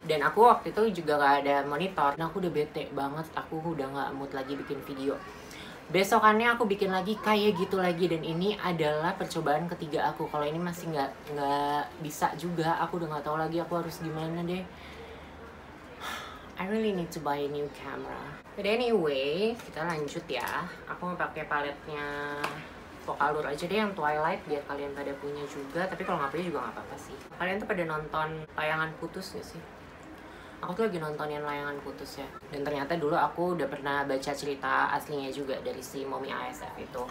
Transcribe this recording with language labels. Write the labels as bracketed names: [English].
[Indonesian] Dan aku waktu itu juga gak ada monitor, nah aku udah bete banget, aku udah gak mood lagi bikin video. Besokannya aku bikin lagi kayak gitu lagi, dan ini adalah percobaan ketiga aku. Kalau ini masih nggak bisa juga, aku udah nggak tahu lagi aku harus gimana deh. [English] I really need to buy a new camera. But anyway, [Indonesian] kita lanjut ya. Aku mau pakai paletnya Focallure aja deh yang Twilight biar kalian pada punya juga. Tapi kalau nggak punya juga nggak apa-apa sih. Kalian tuh pada nonton Layangan Putus nggak sih? Aku tuh lagi nontonin Layangan Putus ya. Dan ternyata dulu aku udah pernah baca cerita aslinya juga dari si Momi ASF itu.